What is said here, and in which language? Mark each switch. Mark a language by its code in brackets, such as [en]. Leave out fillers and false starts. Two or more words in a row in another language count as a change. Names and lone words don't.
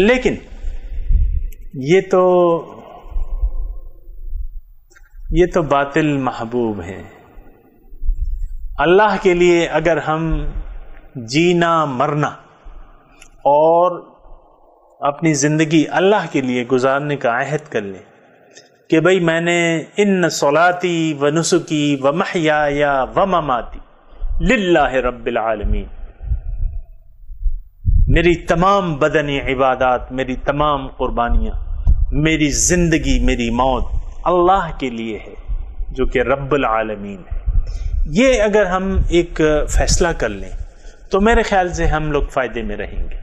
[ur] لیکن یہ تو باطل محبوب ہیں. اللہ کے لیے اگر ہم جینا مرنا اور اپنی زندگی اللہ کے لیے گزارنے کا عہد کر لیں کہ بھئی میں نے [ar] ان صلاتی و نسکی و محیای و مماتی للہ رب العالمین، [ur] میری تمام بدنی عبادات، میری تمام قربانیاں، میری زندگی، میری موت اللہ کے لیے ہے جو کہ رب العالمین ہے. یہ اگر ہم ایک فیصلہ کر لیں تو میرے خیال سے ہم لوگ فائدے میں رہیں گے.